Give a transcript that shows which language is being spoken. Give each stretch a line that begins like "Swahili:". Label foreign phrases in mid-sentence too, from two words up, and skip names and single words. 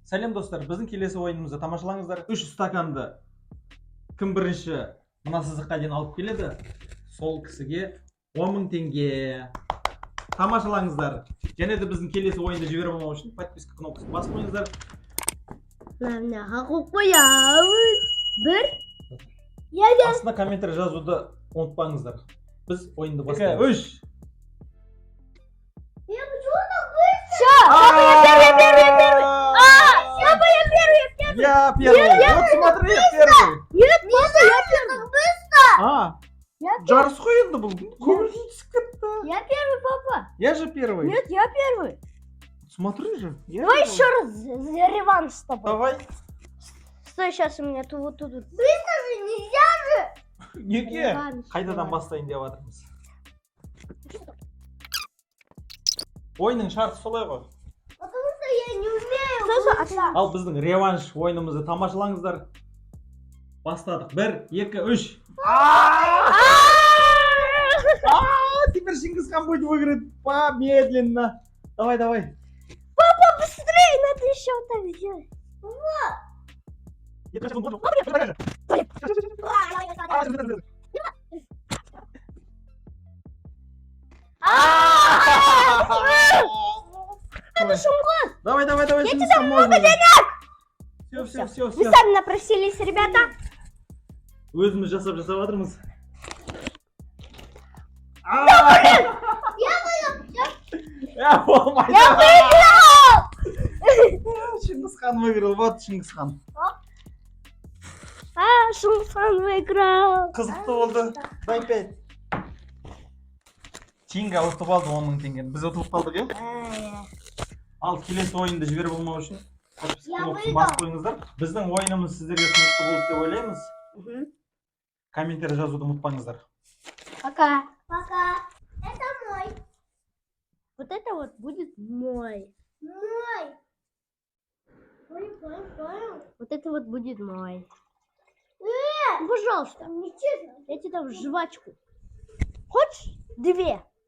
Kazakh: Сәлем достар, біздің келесі ойынымызды тамашалаңыздар. 3 стаканды кім бірінші мына сызыққа дейін алып келеді, сол кісіге 10.000 теңге. Тамашалаңыздар. Және де біздің келесі ойынды жіберіп алмау үшін подписка кнопкасын басып қойыңыздар. Мынаға қойып қоямыз. Бір. Астына комментарий жазуды ұмытпаңыздар. Біз ойынды бастаймыз. 3.
Russian: Папа, я первый. Я первый. Вот смотри, я первый. Нет, папа, я первый.
Kazakh: Жарыс қой енді бұл. Көңілсіз түсіп кетті.
Russian: Я первый, папа. Я же первый. Нет, я первый. Смотри же. Давай еще раз реванш с тобой. Давай. Стой, сейчас у меня тут. Быстро же, нельзя же.
Kazakh: Неге? Қайтадан бастайын деп жатырмыз. Ойынның шарты солай ғой.
Russian: Потому что я не умею.
Kazakh: Ал біздің реванш ойынымызды тамашалаңыздар. Бастадық. 1, 2, 3.
Russian: Теперь Чингисхан будет выиграть помедленно. Давай. Папа, быстрее, надо еще так сделать. Это шумгон. Давай, Я Чингисхан, тебе много можно. денег. Все. Вы сами напросились, ребята.
Kazakh: Өзіміз жасап жатырмыз. Я болмайды.
Russian: Я выиграл. Чингисхан выиграл. Вот Чингисхан. Шумхан выиграл.
Kazakh: Қызықты болды. Дай 5. Чинга ұтып алды 10.000 теңгені. Біз ұтып қалдық, е? Ал келесі ойынды жіберіп болмау үшін кнопкасын басып қойыңыздар. Біздің ойынымыз сіздерге түсінікті болды деп ойлаймыз. Комментарий жазуды ұмытпаңыздар.
Russian: Пока. Это мой. Вот это вот будет мой. Понял. Вот это вот будет мой. Ну, пожалуйста. Я тебе дам жвачку. Хочешь? 2.